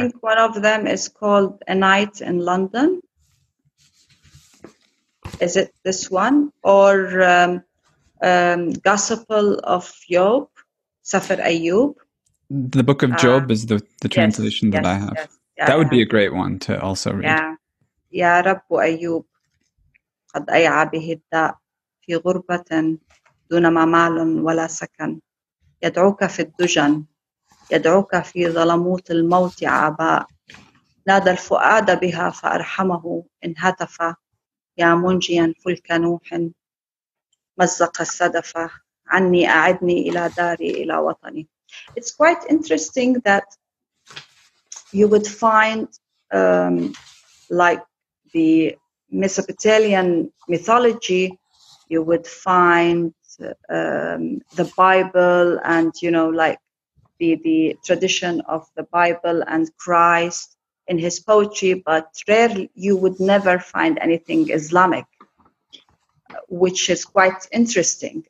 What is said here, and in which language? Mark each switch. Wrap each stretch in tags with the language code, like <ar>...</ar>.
<en>think one of them is called A Night in London. Is it this one? Or Gospel of Job, Safar Ayub? The Book of Job is the translation that I have. Yes, that would be a great one to also read. Yeah.</en> <ar>يا رب أيوب قد أيعى به الداء في غربة دون ما مال ولا سكن يدعوك في الدجن يدعوك في ظلموت الموت عباء نادى الفؤاد بها فأرحمه إن هتف يا منجيا فلك نوح مزق السدف عني أعدني إلى داري إلى وطني.</ar> <en>It's quite interesting that you would find like the Mesopotamian mythology, you would find the Bible and, like the tradition of the Bible and Christ in his poetry, but rarely you would never find anything Islamic, which is quite interesting.</en>